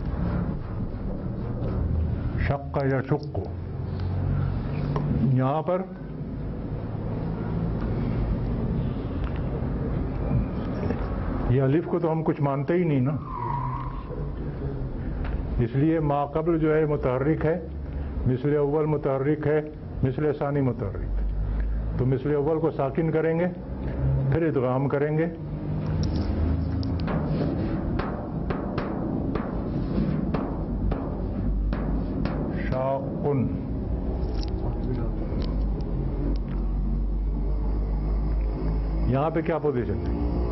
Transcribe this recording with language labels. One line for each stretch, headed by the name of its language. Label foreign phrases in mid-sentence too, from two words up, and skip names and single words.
Arabic: شق یشق.
Urdu: یہاں پر یہ الف کو تو ہم کچھ مانتے ہی نہیں نا، اس لیے ما قبل جو ہے متحرک ہے، مثل اول متحرک ہے، مثل ثانی متحرک. تو مثل اول کو ساکن کریں گے، پھر ادغام کریں گے. شاقن. یہاں پہ کیا پوزیشن ہے؟